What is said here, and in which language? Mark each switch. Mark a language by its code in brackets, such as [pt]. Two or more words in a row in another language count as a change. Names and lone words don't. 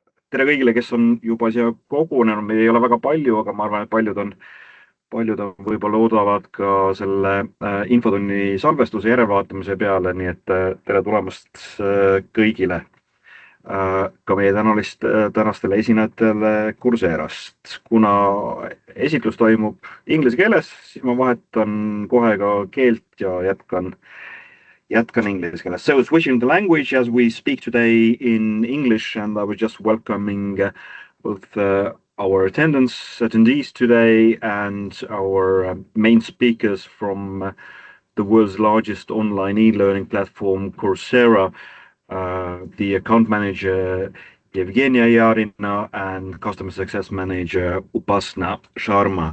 [et] tere kõigile, kes on juba siia kogunenud, meid ei ole väga palju, aga ma arvan, et paljud on võib-olla oodavad ka selle infotunni salvestuse järelvaatamise peale, nii et tere tulemast kõigile. Ka meie tänastele esinejatele Courserast. Kuna esitlus toimub inglise keeles, siis ma vahetan kohe ka keelt ja jätkan inglise keeles. [en] So switching the language as we speak today in English, and I was just welcoming both our attendees today and our main speakers from the world's largest online e-learning platform, Coursera, the account manager Evghenia and customer success manager Upasna Sharma.